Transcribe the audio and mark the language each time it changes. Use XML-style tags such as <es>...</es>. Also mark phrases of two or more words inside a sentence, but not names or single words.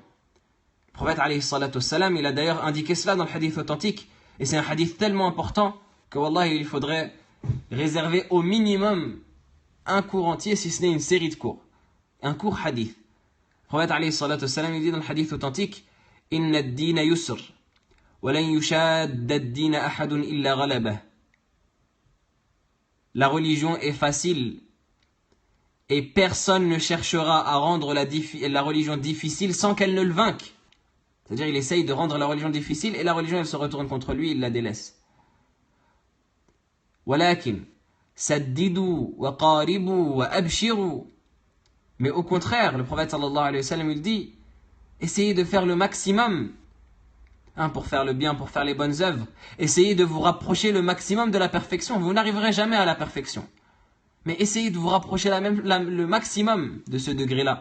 <fr>Le prophète</fr> <ar>عليه الصلاة والسلام,</ar> <fr>il a d'ailleurs indiqué cela dans le hadith authentique, et c'est un hadith tellement important que wallah, il faudrait réserver au minimum un cours entier, si ce n'est une série de cours. Un cours hadith. Le prophète</fr> <ar>عليه الصلاة والسلام,</ar> <fr>il dit dans le hadith authentique,</fr> <ar>إن الدين يسر، ولن يشاد الدين أحد إلا غلبه.</ar> <fr>La religion est facile et personne ne cherchera à rendre la religion difficile sans qu'elle ne le vainque. C'est-à-dire il essaye de rendre la religion difficile et la religion elle se retourne contre lui, il la délaisse.</fr> <ar>ولكن سددوا وقاربوا وأبشروا.</ar> <fr>Mais au contraire, le prophète</fr> <ar>صلى الله عليه وسلم</ar> <fr>il dit, essayez de faire le maximum pour faire le bien, pour faire les bonnes œuvres. Essayez de vous rapprocher le maximum de la perfection. Vous n'arriverez jamais à la perfection. Mais essayez de vous rapprocher le maximum de ce degré-là.</fr>